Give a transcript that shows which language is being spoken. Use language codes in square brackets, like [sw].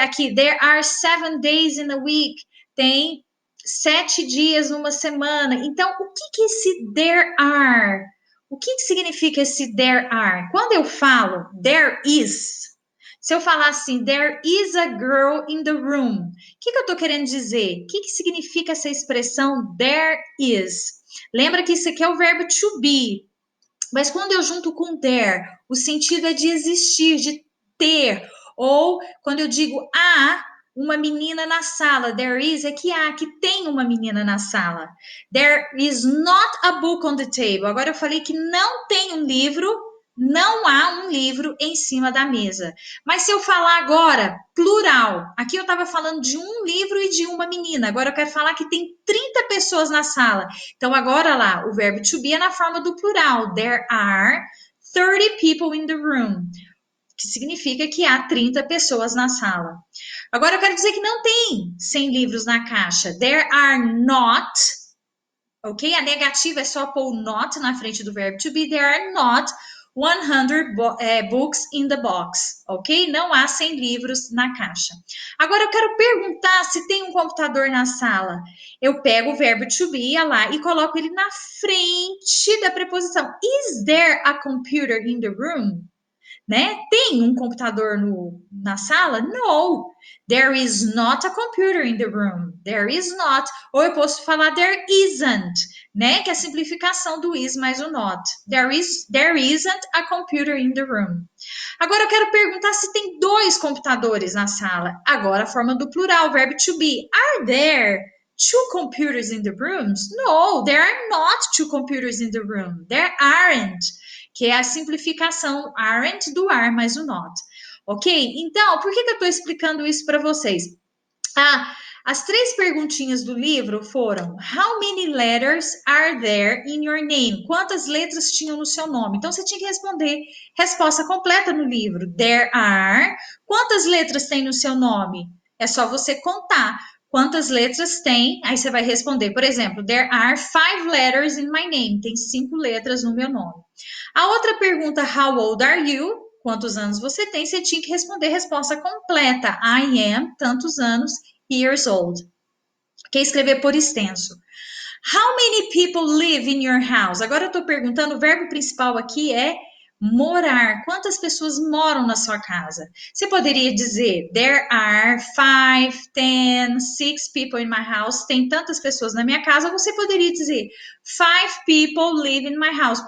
[en] Aqui, there are 7 days in a week. [pt] Tem 7 dias numa semana. Então, o que é esse there are? O que significa esse there are? Quando eu falo there is, se eu falar assim, [en] there is a girl in the room, [pt] o que eu estou querendo dizer? O que significa essa expressão there is? Lembra que isso aqui é o verbo to be, mas quando eu junto com there, o sentido é de existir, de ter. Ou quando eu digo há uma menina na sala, there is é que há, que tem uma menina na sala. [en] There is not a book on the table. [pt] Agora eu falei que não tem um livro, não há um livro em cima da mesa. Mas se eu falar agora, plural, aqui eu estava falando de um livro e de uma menina, agora eu quero falar que tem 30 pessoas na sala. Então, agora lá, o verbo to be é na forma do plural. [en] There are 30 people in the room, [pt] que significa que há 30 pessoas na sala. Agora, eu quero dizer que não tem 100 livros na caixa. [en] There are not, [pt] ok? A negativa é só pôr not na frente do verbo to be. [en] There are not 100 books in the box, [pt] ok? Não há 100 livros na caixa. Agora eu quero perguntar se tem um computador na sala. Eu pego o verbo to be lá e coloco ele na frente da preposição. [en] Is there a computer in the room? [pt] Né? Tem um computador na sala? [en] No. There is not a computer in the room. There is not. [pt] Ou eu posso falar [en] there isn't, [pt] né? Que é a simplificação do is mais o not. [en] There isn't a computer in the room. [pt] Agora eu quero perguntar se tem dois computadores na sala. Agora a forma do plural, verbo to be. [en] Are there two computers in the rooms? No, there are not two computers in the room. There aren't, [pt] que é a simplificação aren't do are mais o not. Ok? Então, por que eu estou explicando isso para vocês? As três perguntinhas do livro foram: [en] How many letters are there in your name? [pt] Quantas letras tinham no seu nome? Então, você tinha que responder resposta completa no livro. There are. Quantas letras tem no seu nome? É só você contar. Quantas letras tem? Aí você vai responder, por exemplo, [en] there are 5 letters in my name. [pt] Tem 5 letras no meu nome. A outra pergunta, [en] how old are you? [pt] Quantos anos você tem? Você tinha que responder resposta completa. [en] I am [pt] tantos anos, [en] years old. [pt] Quer escrever por extenso. [en] How many people live in your house? [pt] Agora eu estou perguntando, o verbo principal aqui é morar. Quantas pessoas moram na sua casa? Você poderia dizer, [en] there are 5, 10, 6 people in my house. [pt] Tem tantas pessoas na minha casa. Ou você poderia dizer, [en] 5 people live in my house.